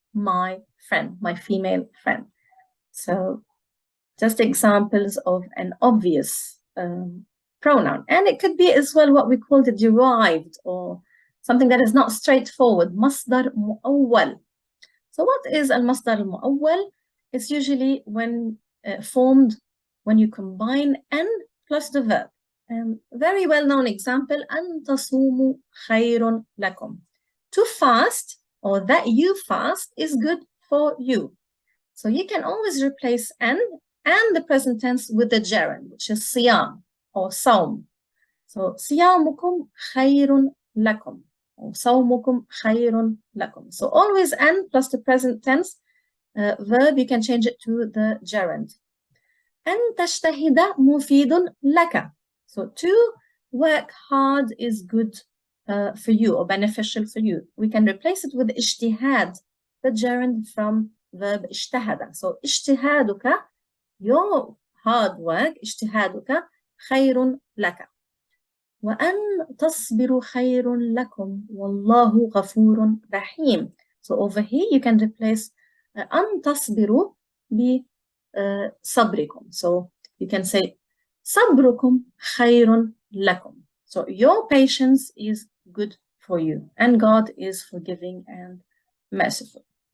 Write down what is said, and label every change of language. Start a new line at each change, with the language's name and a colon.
English: my friend, my female friend. So just examples of an obvious pronoun. And it could be as well what we call the derived, or something that is not straightforward, مصدر مؤول. So what is al-masdar al-mu'awwal? It's usually when formed when you combine an plus the verb. Very well-known example,
Arabic: أن تصوموا خير لكم.
English: To fast, or that you fast, is good for you. So you can always replace an and the present tense with the gerund, which is صيام or صوم.
Arabic: So صيامكم خير لكم. صومكم خير لكم.
English: So always and plus the present tense verb, you can change it to the gerund.
Arabic: أن تجتهد مفيد لك.
English: So to work hard is good for you or beneficial for you. We can replace it with اجتهاد, the gerund from verb اجتهد. So اجتهادك, your hard work,
Arabic: اجتهادك خير لك. وأن تصبروا خير لكم والله غفور رحيم.
English: So over here you can replace
Arabic: أن تصبروا بصبركم.
English: So you can say
Arabic: صبركم خير لكم.
English: So your patience is good for you, and God is forgiving and merciful.